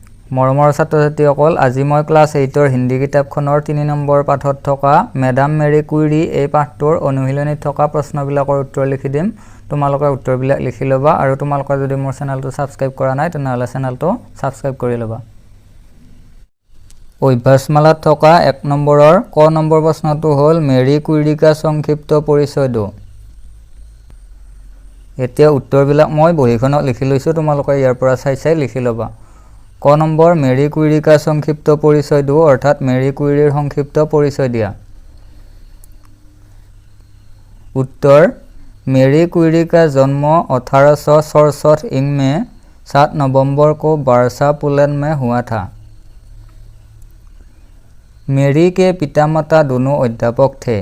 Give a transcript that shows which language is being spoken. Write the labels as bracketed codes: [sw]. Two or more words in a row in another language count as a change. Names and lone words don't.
[as] মৰমৰ ছাত্ৰ-ছাত্ৰীসকল আজি মই ক্লাছ 8ৰ হিন্দী কিতাপখনৰ 3 নম্বৰ পাঠত থকা মেডাম মেৰী কুইৰী এই পাঠটোৰ অনুশীলনীত থকা প্ৰশ্নবিলাকৰ উত্তৰ লিখি দিম তোমালোকে উত্তৰবিলাক লিখি লবা আৰু তোমালোকে যদি মোৰ চেনেলটো সাবস্ক্ৰাইব কৰা নাই তেনেহলে চেনেলটো সাবস্ক্ৰাইব কৰি লবা অভ্যাসমালাত থকা 1 নম্বৰৰ ক নম্বৰ প্ৰশ্নটো হ'ল [hi] मेरी कुइरी का संक्षिप्त परिचय दो [as] এতিয়া উত্তৰবিলাক মই বহিখনত লিখি লৈছো তোমালোকে ইয়াৰ পৰা চাই লিখি লবা ক নম্বৰ [hi] मेरी कुइरी का संक्षिप्त परिचय दो [as] অৰ্থাৎ মেৰী কুইৰীৰ সংক্ষিপ্ত পৰিচয় দিয়া [hi] उत्तर मेरी कुइरी का जन्म 1867 ईंग में 7 नवंबर को बारसा पुलन में हुआ था। मेरी के पितामाता दोनों अध्यापक थे।